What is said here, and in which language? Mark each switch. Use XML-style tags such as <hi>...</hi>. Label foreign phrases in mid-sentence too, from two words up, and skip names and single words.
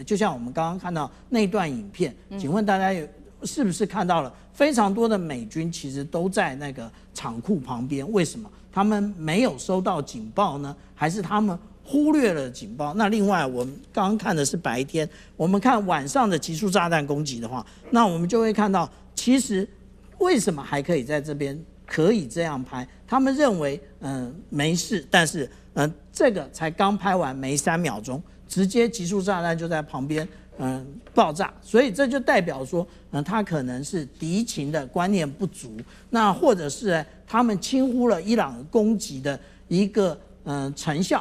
<zh>就像我們剛剛看到那段影片，請問大家是不是看到了非常多的美軍其實都在那個廠庫旁邊？為什麼他們沒有收到警報呢？還是他們忽略了警報？那另外我们剛剛看的是白天，我們看晚上的集束炸彈攻擊的話，那我們就會看到，其實為什麼還可以在這邊可以這樣拍？他們認為沒事，但是這個才剛拍完沒3秒鐘，直接集束炸彈就在旁邊爆炸，所以這就代表說他可能是敵情的觀念不足，那或者是他們輕忽了伊朗攻擊的一個成效。</zh>